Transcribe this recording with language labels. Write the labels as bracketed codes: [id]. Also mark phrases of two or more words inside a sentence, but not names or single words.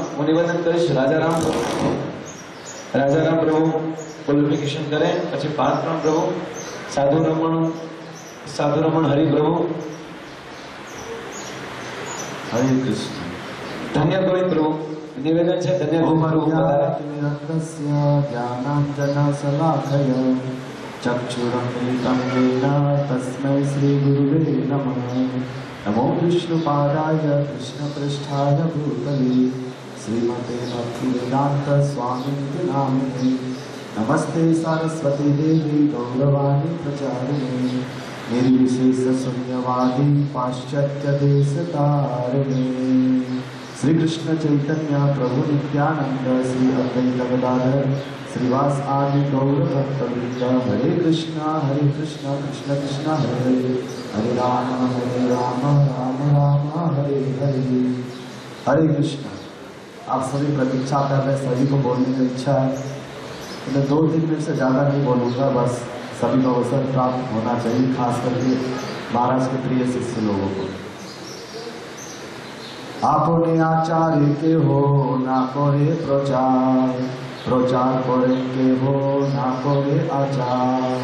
[gu] હું નિવેદન કરીશ રાજારામ પ્રભુ ક્વોલિફિકેશન કરે, પછી પાર્થરામ પ્રભુ, સાધુ રમણ હરિપ્રભુ. હરે કૃષ્ણ. ધન્ય ગોવિંદ પ્રભુ નિવેદન છે. ધન્ય ગોવિંદ પ્રભુ [sa] ज्ञानाञ्जनशलाकया चक्षुरुन्मिलितं येन तस्मै श्रीगुरुवे नमः. नमो विष्णुपादाय कृष्णपृष्ठाय भूतले श्रीमते भक्तिवेदान्तस्वामिनिति नामिने. नमस्ते सरस्वती देवी गौरवाणी प्रचारिणे निर्विशेषशून्यवादी पाश्चात्यदेशतारिणे. श्री कृष्ण चैतन्य प्रभु नित्यानंद श्री अद्वैत गदाधर श्रीवास आदि गौर भक्तवृंद. हरे कृष्ण कृष्ण कृष्ण हरे हरे, हरे राम राम राम हरे हरे. [hi] हरे कृष्ण. आप सभी प्रतीक्षा कर रहे, सभी को बोलने की इच्छा है. मैं 2-3 मिनट से ज़्यादा नहीं बोलूँगा, बस सभी को अवसर प्राप्त होना चाहिए, खास करके महाराज के प्रिय शिष्य लोगों को. आपने आचार्य के हो ना करे प्रचार, प्रचार करे के हो ना करे आचार.